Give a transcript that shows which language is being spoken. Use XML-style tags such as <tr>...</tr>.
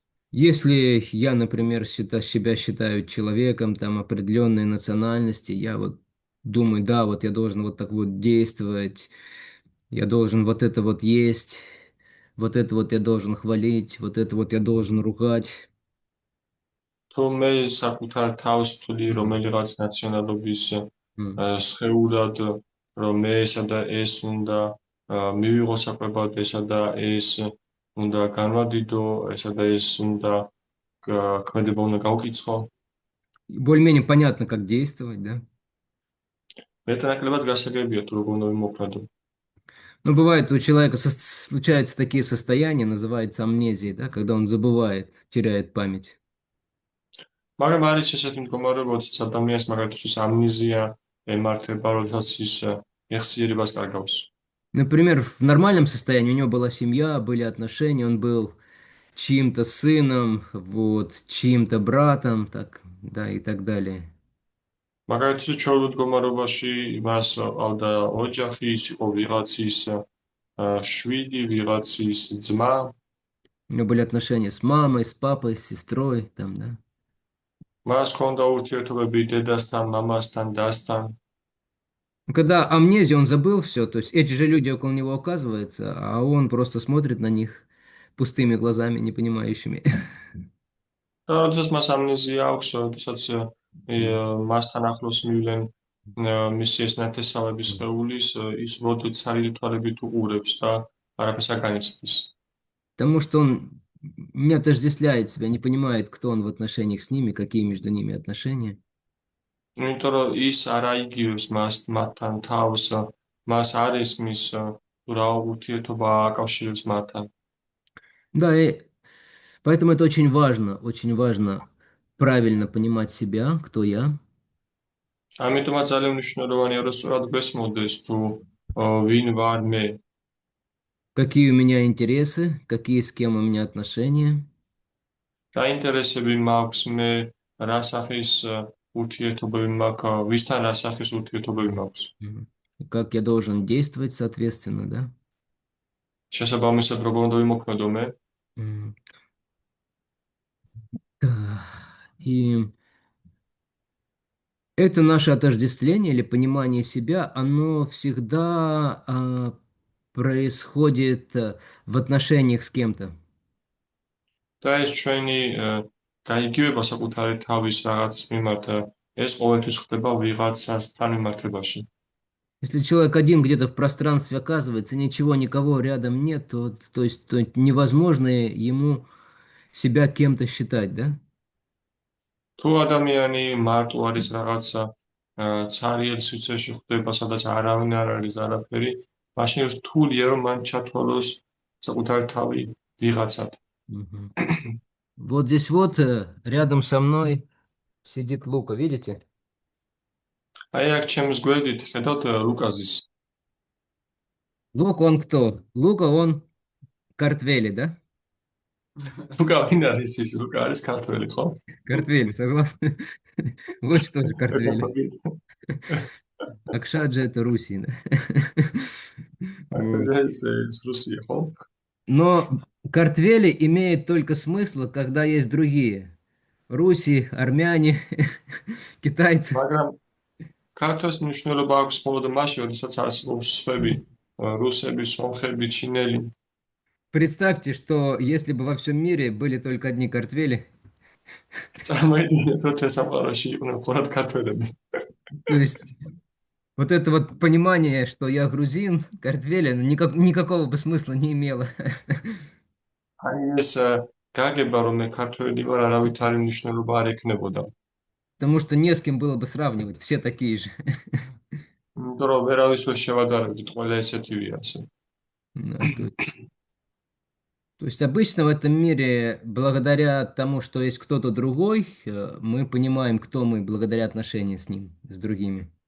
<ru>Если я, например, себя считаю человеком там определенной национальности, я вот думаю, да, вот я должен вот так вот действовать, я должен вот это вот есть, вот это вот я должен хвалить, вот это вот я должен ругать.</ru> <ka>თუ მე საკუთარ თავს ვთვლი რომელიღაც ნაციონალობის სხეულად, რომ მე ესა და ეს უნდა მივიღო საკვებად, ესა და ეს უნდა განვადიდო, ესა და ეს უნდა ქმედება უნდა გავკიცხო.</ka> <ru>Более-менее понятно, как действовать, да?</ru> <ka>მეტნაკლებად გასაგებია თუ როგორ უნდა ვიმოქმედო.</ka> <ru>Но бывает у человека случаются такие состояния, называется амнезией, да, когда он забывает, теряет память.</ru> <ka>მაგრამ არის ესეთი მდგომარეობა, როდესაც ადამიანს მაგალითად ამნეზია ემართება, როდესაც ის ეხსიერებას კარგავს.</ka> <ru>Например, в нормальном состоянии у него была семья, были отношения, он был чьим-то сыном, вот, чьим-то братом, так, да, и так далее.</ru> <ka>მაგალითად, ჩვეულებრივ მდგომარეობაში მას ჰყავდა ოჯახი, ის იყო ვიღაცის შვილი, ვიღაცის ძმა.</ka> <ru>У него были отношения с мамой, с папой, с сестрой, там, да.</ru> <ka>მას ჰქონდა ურთიერთობები დედასთან, მამასთან, დასთან.</ka> <ru>Когда амнезия, он забыл все, то есть эти же люди около него оказываются, а он просто смотрит на них пустыми глазами, непонимающими.</ru> <ka>და როდესაც მას ამნეზია აქვს, როდესაც მასთან ახლოს მივლენ მისი ეს ნათესავები სხეულის, ის როდესაც სარიელთვალებით უყურებს და არაფერს არ განიცდის.</ka> <ru>Потому что он не отождествляет себя, не понимает, кто он в отношениях с ними, какие между ними отношения.</ru> <ka>იმიტომ რომ ის არ აიგივებს მათთან თავს, მას არ ესმის, რა ურთიერთობა აკავშირებს მათთან.</ka> <ru>Да, и поэтому это очень важно правильно понимать себя, кто я,</ru> <ka>ამიტომაც ძალიან მნიშვნელოვანია, რომ სწორად გვესმოდეს თუ ვინ ვარ მე,</ka> <ru>какие у меня интересы, какие с кем у меня отношения,</ru> <ka>რა ინტერესები მაქვს მე, რა სახის ურთიერთობები მაქვს, ვისთან რა სახის ურთიერთობები მაქვს.</ka> <ru>мгм, как я должен действовать, соответственно, да.</ru> <ka>შესაბამისად, როგორ უნდა ვიმოქმედო მე,</ka> <ru>М, да. И это наше отождествление или понимание себя, оно всегда происходит в отношениях с кем-то.</ru> <ka>და ეს ჩვენი გაიგივება საკუთარი თავის რაღაცის მიმართ, ეს ყოველთვის ხდება ვიღაცასთან მიმართებაში.</ka> <ru>Если человек один где-то в пространстве оказывается, ничего, никого рядом нет, то есть то невозможно ему себя кем-то считать, да?</ru> <ka>თუ ადამიანი მარტო არის რაღაცა ცარიელ სივრცეში ხვდება, სადაც არავინ არ არის არაფერი, მაშინ რთულია რომ მან ჩათვალოს საკუთარი თავი ვიღაცად. Мгм.</ka> <ru>Вот здесь вот рядом со мной сидит Лука, видите?</ru> <ka>აი აქ ჩემს გვერდით ხედავთ ლუკაზის.</ka> <ru>Лука он кто? Лука он Картвели, да?</ru> <ka>ლუკა ვინ არის ის? ლუკა არის ქართველი, ხო?</ka> <ru>Картвели, согласны? Луч тоже Картвели.</ru> <ka>ქართველი.</ka> <ru>Акшаджи это Руси, да? Вот.</ru> <ka>ეს რუსია, ხო?</ka> <ru>Но Картвели имеет только смысл, когда есть другие. Руси, армяне, китайцы.</ru> <ka>მაგრამ ქართველს მნიშვნელობა აქვს მხოლოდ მაშინ, როდესაც არსებობს სხვები, რუსები, სომხები, ჩინელი.</ka> <ru>Представьте, что если бы во всем мире были только одни Картвели,</ru> <ka>წარმოიდგინეთ, რომ თესამყაროში იყვნენ მხოლოდ ქართველები.</ka> <ru>то есть вот это вот понимание, что я грузин, Картвели, ну, никакого бы смысла не имело.</ru> <ka>აი ეს გაგება, რომ მე ქართველი ვარ, არავითარი მნიშვნელობა არ ექნებოდა.</ka> <ru>Потому что не с кем было бы сравнивать, все такие же.</ru> <ka>იმიტომ რომ ვერავის ვერ შევადარებდით, ყველა ესეთივე ასე.</ka> <ru>Да, то есть обычно в этом мире, благодаря тому, что есть кто-то другой, мы понимаем, кто мы, благодаря отношениям с ним, с другими.</ru>